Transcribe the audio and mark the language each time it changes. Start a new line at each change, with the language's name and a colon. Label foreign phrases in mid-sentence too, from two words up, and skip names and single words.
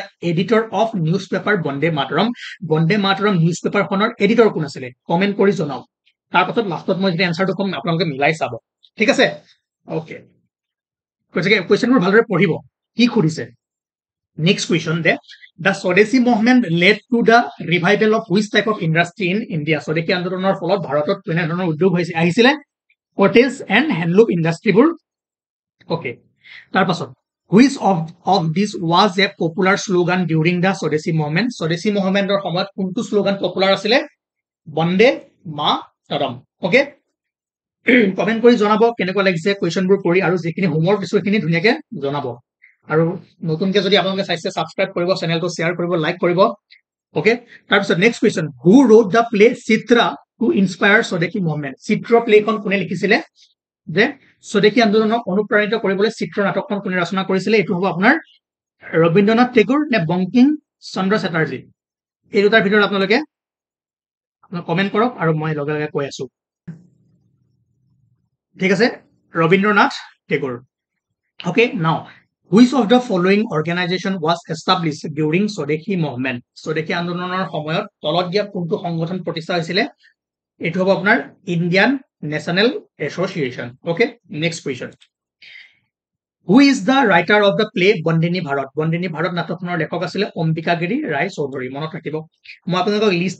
English: editor of newspaper
Assamese: বন্দে মাতৰম নিউজপেপাৰ খনৰ এডিটৰ কোন আছিলে কমেন্ট কৰি জনাওক তাৰ পাছত লাষ্টত মই যদি এনসাৰটো কম আপোনালোকে মিলাই চাব ঠিক আছে ওকে গতিকে কোৱেশ্চনবোৰ ভালদৰে পঢ়িব কি সুধিছে
English: next question the the Swadeshi movement led to the revival of which type of industry in India
Assamese: স্বদেশী আন্দোলনৰ ফলত ভাৰতত কেনে ধৰণৰ উদ্যোগ আহিছিলে
English: cottage and handloom industries
Assamese: ওকে তাৰ পাছত
English: which of this was a popular slogan during the
Assamese: স্বদেশী মুভমেন্টৰ সময়ত কোনটো
English: slogan popular
Assamese: আছিলে বন্দে মাতৰম ওকে কমেন্ট কৰি জনাব কেনেকুৱা লাগিছে কোৱেশ্চনবোৰ কৰি আৰু যিখিনি হোমৱৰ্ক দিছো সেইখিনি ধুনীয়াকে জনাব আৰু নতুনকে যদি আপোনালোকে চাইছে সাবস্ক্ৰাইব কৰিব চেনেলটো শেয়াৰ কৰিব লাইক কৰিব ওকে তাৰ পিছত
English: next question who wrote the play Chitra to inspire Swadeshi movement
Assamese: চিত্ৰ প্লেখন কোনে লিখিছিলে যে স্বদেশী আন্দোলনক অনুপ্ৰাণিত কৰিবলৈ চিত্ৰ নাটকখন কোনে ৰচনা কৰিছিলে এটো হ'ব আপোনাৰ ৰবীন্দ্ৰনাথ টেগোৰ নে বংকিম চন্দ্ৰ চেটাৰ্জী এই দুটাৰ ভিতৰত আপোনালোকে কমেন্ট কৰক আৰু মই লগে লগে কৈ আছো ঠিক আছে ৰবীন্দ্ৰনাথ টেগোৰ
English: okay now which of the following organization was established during Swadeshi movement
Assamese: স্বদেশী আন্দোলনৰ সময়ত তলত দিয়া কোনটো সংগঠন প্ৰতিষ্ঠা হৈছিলে এটো হ'ব আপোনাৰ ইণ্ডিয়ান নেশনেল এছ'চিয়েশ্যন
English: okay next question who is the writer of the play
Assamese: বন্দিনী ভাৰত নাটকখনৰ লেখক আছিলে অম্বিকাগিৰি ৰায় চৌধুৰী মনত ৰাখিব মই আপোনালোকক লিষ্ট